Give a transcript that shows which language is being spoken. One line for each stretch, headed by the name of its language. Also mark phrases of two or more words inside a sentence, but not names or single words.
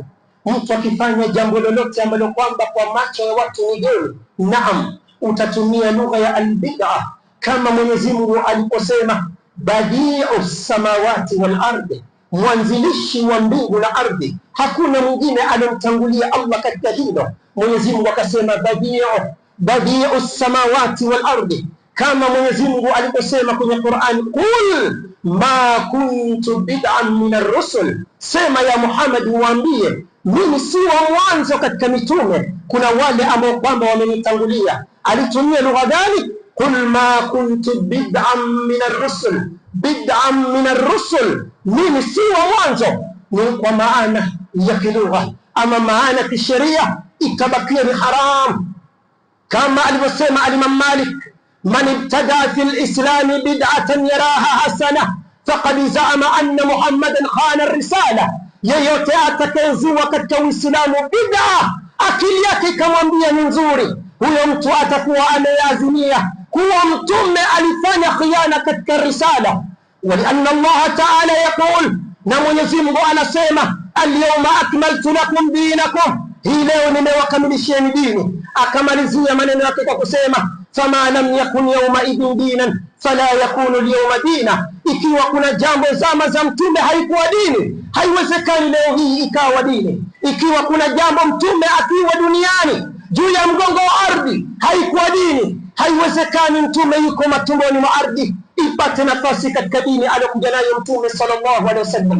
Swahili: Mtu akifanya jambo lolote ambalo kwamba kwa macho ya watu ni geni, naam, utatumia lugha ya albid'a, kama Mwenyezi Mungu aliposema
Arabic: بديع السماوات والأرض,
Swahili: mwanzilishi wa mbingu na ardhi. Hakuna mwingine alimtangulia Allah katika hilo. Mwenyezi Mungu akasema
Arabic: بديع السماوات والأرض,
Swahili: kama Mwenyezi Mungu aliposema kwenye Qur'an,
Arabic: قل ما كنت بدعا من الرسل,
Swahili: sema ya Muhammad, waambie mimi si wa mwanzo katika mitume, kuna wale ambao kwamba wamenitangulia. Alitumia lugha gani?
Arabic: قل ما كنت بدعا من الرسل بدعا من الرسل,
Swahili: mimi si wa mwanzo. Ni kwa maana ya kilugha, ama maana kisheria itabakia ni haram, kama alivyosema al-Imam Malik,
Arabic: من ابتدع في الإسلام بدعة يراها حسنة فقد زعم أن محمدا خان الرسالة.
Swahili: Yeyote atakayezua katika Uislamu bid'a, akili yake ikamwambia ni nzuri, huyo mtu atakuwa ameazimia kuwa mtume alifanya khiana katika risala.
Arabic: ولأن الله تعالى يقول,
Swahili: na Mwenyezi Mungu anasema
Arabic: اليوم أكملت لكم دينكم,
Swahili: hii leo nimewakamilishieni dini. Akamalizia maneno yake kwa kusema
Arabic: فما لم يكن يومئذ دينا فلا يكون اليوم دينا.
Swahili: Ikiwa kuna jambo zama za mtume haikuwa dini, haiwezekani leo hii ikawa dini. Ikiwa kuna jambo mtume akiwa duniani juu ya mgongo wa ardhi haikuwa dini, haiwezekani mtume yuko matumboni mwa ardhi ipate nafasi katika dini aliyokuja nayo mtume
Arabic: صلى الله عليه وسلم.